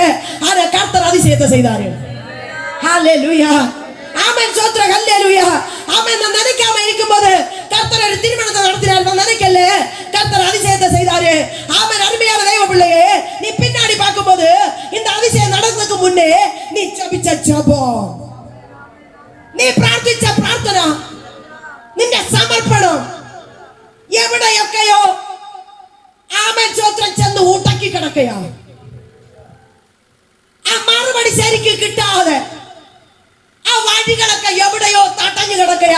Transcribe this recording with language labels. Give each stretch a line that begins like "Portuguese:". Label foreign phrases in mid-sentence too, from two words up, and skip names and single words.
Tamil: ஆனா கர்த்தர் அதிசயத்தை செய்தாரு. ஹல்லேலூயா. ஆமென். சோத்ரம். ஹல்லேலூயா. ஆமென். நான் நினைக்காம இருக்கும்போது கர்த்தர் ஒரு திருமணத்தை நடத்தினார். நான் நினைக்கல, கர்த்தர் அதிசயத்தை செய்தாரு. ஆமென். அருமையான தெய்வ பிள்ளையே, நீ பின்னாடி பார்க்கும்போது இந்த அதிசயம் நடந்ததுக்கு முன்னே நீ ஜெபிச்ச ஜெபம்,
Malayalam: നീ പ്രാർത്ഥിച്ച പ്രാർത്ഥന, നിന്റെ സമർപ്പണം എവിടെയൊക്കെയോ ആമേൻ സ്തോത്രം ചെന്ന് ഊട്ടക്കി കിടക്കുകയാണ്. ആ മറുപടി ശരിക്കും കിട്ടാതെ ആ വഴികളൊക്കെ എവിടെയോ തടഞ്ഞു കിടക്കുകയാ.